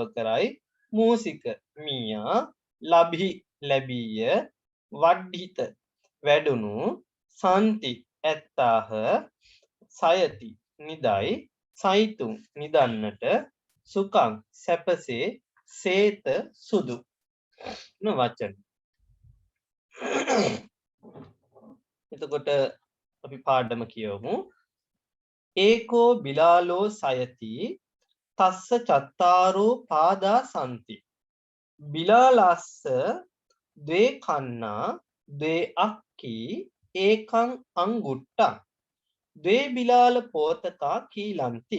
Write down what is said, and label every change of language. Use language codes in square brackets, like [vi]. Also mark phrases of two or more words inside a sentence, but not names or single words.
[si] කරයි, මූසික මීයා, ලබි ලැබීය, වඩ්ඩිත වැඩුණු, සන්ති ඇත්තාහ, සයති නිදයි, සයිතුන් නිදන්නට, සුකං සැපසේ, සේත සුදු වචන. එතකොට අපි පාඩම කියවමු. [pi] ඒකෝ බිලාලෝ සයති තස්ස චත්තාරෝ පාදා සන්ති. බිලාලස්ස ද්වේ කන්නා ද්වේ අක්කි ඒකං අංගුට්ටං. ද්වේ බිලාල පෝතකා කීලන්ති.